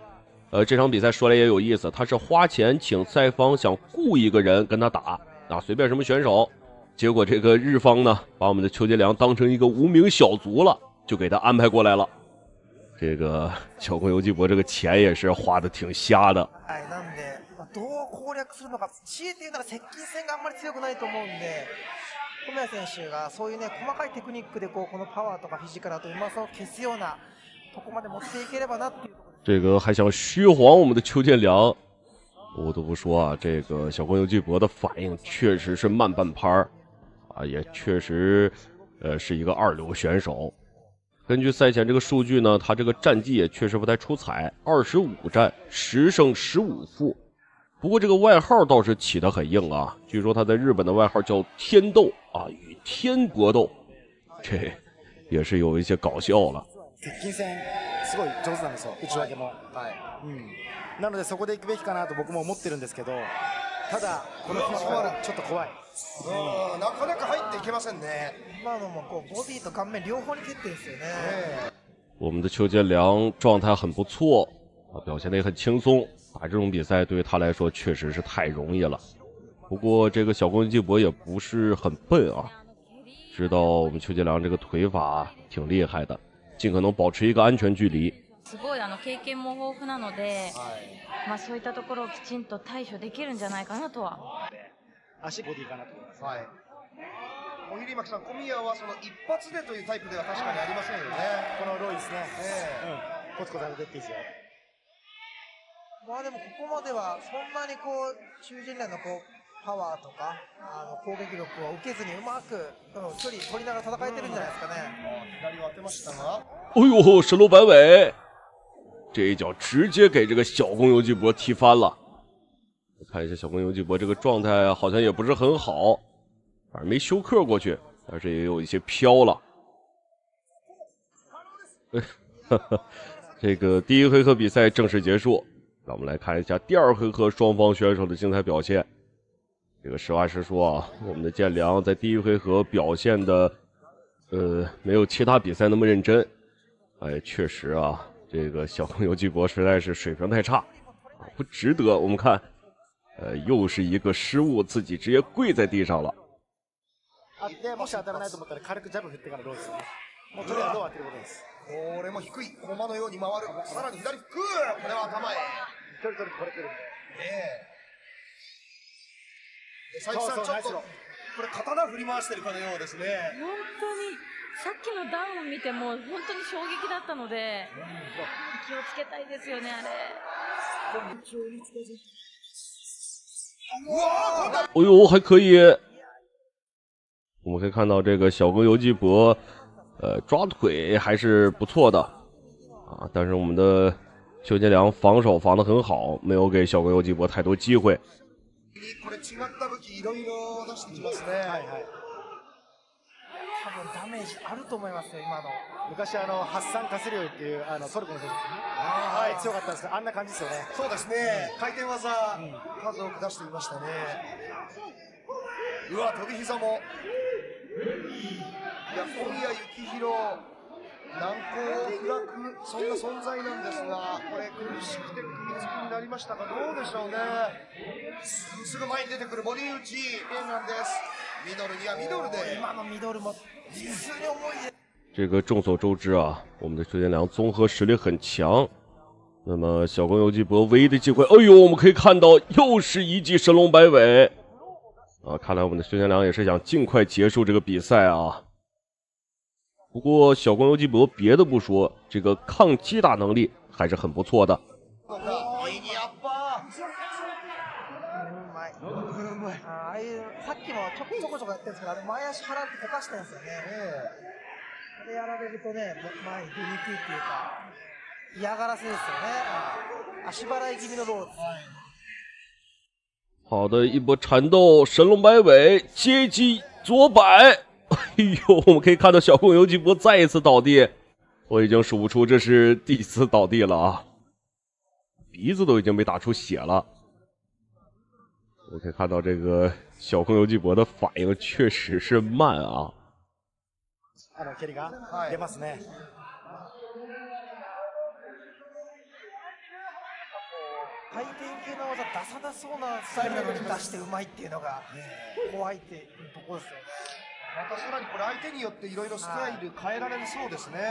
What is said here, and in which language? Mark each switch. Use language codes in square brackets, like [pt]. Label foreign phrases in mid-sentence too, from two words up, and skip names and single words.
[zh] 这场比赛说来也有意思，他是花钱请赛方想雇一个人跟他打啊，随便什么选手。结果这个日方呢，把我们的邱建良当成一个无名小卒了，就给他安排过来了。这个小宫游纪博这个钱也是花的挺瞎的。 [ja] なんでどう攻略するのか、強いて言うなら接近戦があんまり強くないと思うんで。小宮選手がそういうね細かいテクニックでこのパワーとかフィジカルとうまさを消すようなとこまで持っていければなっていう。 [zh] 这个还想虚晃我们的邱建良，不得不说啊，这个小宫游纪博的反应确实是慢半拍啊，也确实是一个2流选手。根据赛前这个数据呢，他这个战绩也确实不太出彩，25战10胜15负。不过这个外号倒是起得很硬啊，据说他在日本的外号叫天斗啊，与天搏斗，这也是有一些搞笑了。 [ja] 接近戦すごい上手なんですよ、内訳も。なのでそこで行くべきかなと僕も思ってるんですけど、 ただこのフィッシュボールちょっと怖い。なかなか入っていけませんね。今のもこうボディと顔面両方に蹴ってるんですよね。 [zh] 我们的邱建良状态很不错啊，表现得也很轻松。打这种比赛对于他来说确实是太容易了。不过这个小宫基博也不是很笨啊，知道我们邱建良这个腿法挺厉害的，尽可能保持一个安全距离。 [ja] すごい経験も豊富なので、そういったところをきちんと対処できるんじゃないかなとは。足ボディかなと思います。はい。小比巻さん、小宮はその一発でというタイプでは確かにありませんよね。このロイですね。コツコツやってっていいですよ。まあでもここまではそんなにこう中陣内のこうパワーとか攻撃力を受けずにうまく距離取りながら戦えてるんじゃないですかね。左を当てましたが。 [zh] 哎呦，神龙摆尾，这一脚直接给这个小宫游纪博踢翻了。看一下小宫游纪博这个状态好像也不是很好，反正没休克过去，但是也有一些飘了。这个第一回合比赛正式结束，让我们来看一下第二回合双方选手的精彩表现。这个实话实说啊，我们的建良在第一回合表现的，没有其他比赛那么认真。哎，确实啊，这个小宫游纪博实在是水平太差啊，不值得。我们看，又是一个失误，自己直接跪在地上了。 [ja] でもし当たらないと思ったら軽くジャブ振ってからローですね。もうとりあえずロー当てることです。これも低い駒のように回る。さらに左フック。これは頭へ。距離取るとこれ来るんで。佐伯さん、ちょっとこれ刀振り回してるかのようですね。本当にさっきのダウンを見ても本当に衝撃だったので、気をつけたいですよね、あれ。 [zh] 哎呦，还可以。我们可以看到这个小宫游纪博，抓腿还是不错的啊。但是我们的邱建良防守防得很好，没有给小宫游纪博太多机会。 [ja] これ違った武器いろいろ出してきますね。はいはい。多分ダメージあると思いますよ今の。昔ハッサン・カスリオイっていうトルコの選手、はい、強かったんですけどあんな感じですよね。そうですね。回転技、数多く出していましたね。うわ、飛び膝も。いや、小宮幸宏、難攻不落、そんな存在なんですが、これ苦しくて組みつきになりましたが、どうでしょうね。すぐ前に出てくるボディ打ち、エンナンです。ミドルにはミドルで。今のミドルも実に重いです。 [zh] 这个众所周知啊，我们的邱建良综合实力很强。那么小宫游纪博唯一的机会，哎呦，我们可以看到又是一记神龙摆尾啊！看来我们的邱建良也是想尽快结束这个比赛啊。不过小宫游纪博别的不说，这个抗击打能力还是很不错的。 [ja] ああいうさっきもちょこちょこやってるんですけど、前足払って溶かしてるんですよね。でやられるとね、前に出にくいっていうか嫌がらせですよね。足払い気味のローです。 [zh] 好的一波缠斗，神龙摆尾，接机左摆。哎呦，我们可以看到小宫游纪博再一次倒地，我已经数不出这是第几次倒地了啊，鼻子都已经被打出血了。我可以看到这个小宫游纪博的反应确实是慢啊。 [ja] 蹴りが出ますね。回転系の技出さなそうなスタイルなのに出してうまいっていうのが怖いっていうところですよ。またさらにこれ相手によっていろいろスタイル変えられるそうですね。